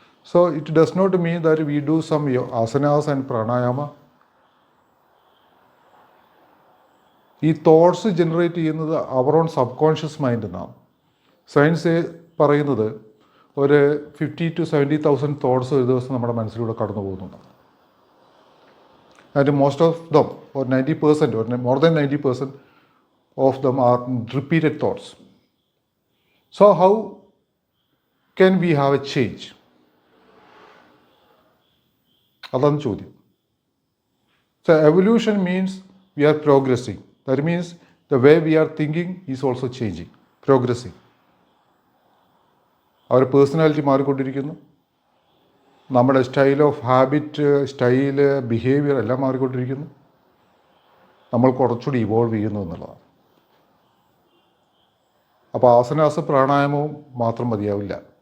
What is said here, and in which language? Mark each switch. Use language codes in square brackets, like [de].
[en] So it does not mean that we do some asanas and pranayama. [ml] ഈ thoughts generate ചെയ്യുന്നത് അവർ [en] own subconscious mind [ml] എന്നാണ്. Science പറയുന്നത് ഒരു 50,000 to 70,000 thoughts ഒരു ദിവസം നമ്മുടെ മനസ്സിലൂടെ കടന്നു പോകുന്നുണ്ട്. [en] And most of them, or 90%, or more than 90% of them are repeated thoughts. So how can we have a change? [ml] അതാണ് ചോദ്യം. [en] So evolution means we are progressing. That means the way we are thinking is also changing, progressing. [ml] അവരുടെ personality മാറിക്കൊണ്ടിരിക്കുന്നു, നമ്മുടെ [en] style of habit, [ml] style, behaviour എല്ലാം മാറിക്കൊണ്ടിരിക്കുന്നു. നമ്മൾ കുറച്ചുകൂടി evolve ചെയ്യുന്നു എന്നുള്ളതാണ്. അപ്പോൾ ആസനാസ പ്രാണായാമവും മാത്രം മതിയാവില്ല.